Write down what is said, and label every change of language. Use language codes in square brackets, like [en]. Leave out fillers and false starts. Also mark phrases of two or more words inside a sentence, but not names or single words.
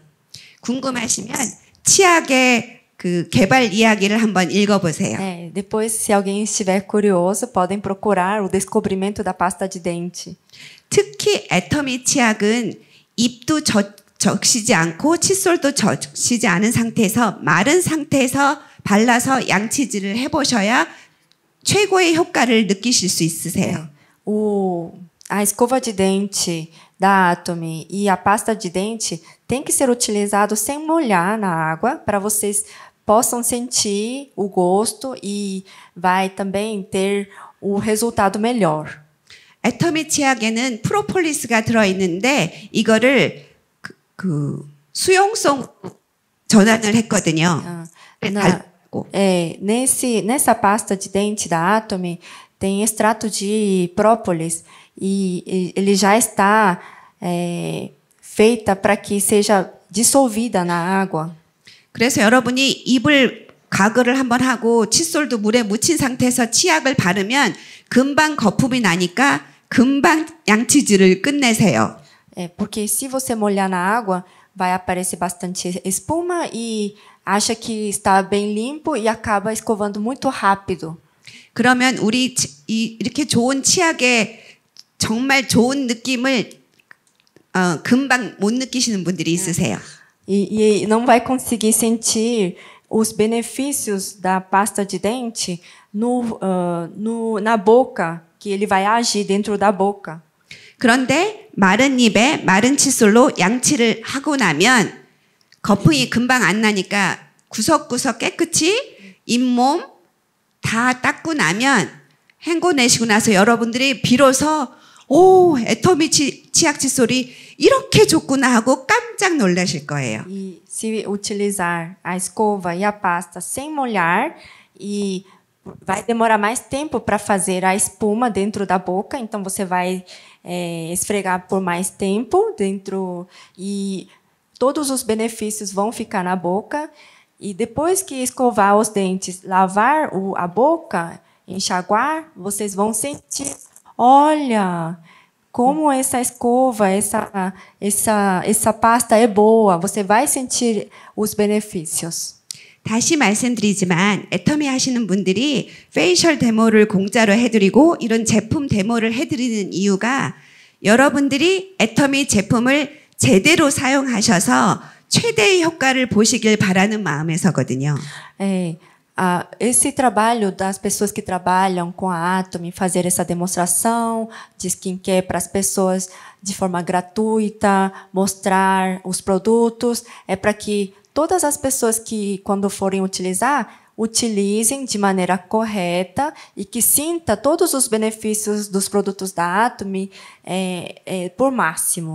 [ko] 궁금하시면 치약의 그 개발 이야기를 한번 읽어보세요. [pt] Depois, se alguém estiver curioso, podem procurar o descobrimento da pasta de dente. [ko] 특히 애터미 치약은 입도 적시지 않고 칫솔도 적시지 않은 상태에서 마른 상태에서 발라서 양치질을 해보셔야 최고의 효과를 느끼실 수 있으세요. [pt] A escova de dente da Atomy e a pasta de dente tem que ser utilizado sem molhar na água para vocês possam sentir o gosto e vai também ter o resultado melhor. [ko] 애터미 치약에는 프로폴리스가 들어있는데 이거를 수용성 전환을 했거든요. [pt] Nessa pasta de dente da Atomy tem extrato de própolis e ele já está feita para que seja dissolvida na água. [ko] 그래서 여러분이 입을 가글을 한번 하고 칫솔도 물에 묻힌 상태에서 치약을 바르면 금방 거품이 나니까 금방 양치질을 끝내세요. [pt] Porque se você molhar na água, vai aparecer bastante espuma e acha que está bem limpo e acaba escovando muito rápido. [ko] 그러면 우리 이렇게 좋은 치약에 정말 좋은 느낌을 금방 못 느끼시는 분들이 있으세요. [pt] E não vai conseguir sentir os benefícios da pasta de dente na boca, que ele vai agir dentro da boca. [ko] 그런데 마른 입에 마른 칫솔로 양치를 하고 나면 거품이 금방 안 나니까 구석구석 깨끗이 잇몸 다 닦고 나면 헹궈내시고 나서 여러분들이 비로소 애터미 치약 칫솔이 이렇게 좋구나 하고 깜짝 놀라실 거예요. [pt] E se utilizar a escova e a pasta sem molhar e vai demorar mais tempo para fazer a espuma dentro da boca, então você vai esfregar por mais tempo dentro e todos os benefícios vão ficar na boca. E depois que escovar os dentes, lavar a boca, enxaguar, vocês vão sentir, olha, como essa escova, essa pasta é boa. Você vai sentir os benefícios. [ko] 다시 말씀드리지만 애터미 하시는 분들이 페이셜 데모를 공짜로 해드리고 이런 제품 데모를 해드리는 이유가 여러분들이 애터미 제품을 제대로 사용하셔서 최대의 효과를 보시길 바라는 마음에서거든요. [pt] Esse trabalho das pessoas que trabalham com a Atomy, fazer essa demonstração de skincare para as pessoas de forma gratuita, mostrar os produtos, é para que todas as pessoas que, quando forem utilizar, utilizem de maneira correta e que sinta todos os benefícios dos produtos da Atomy por máximo.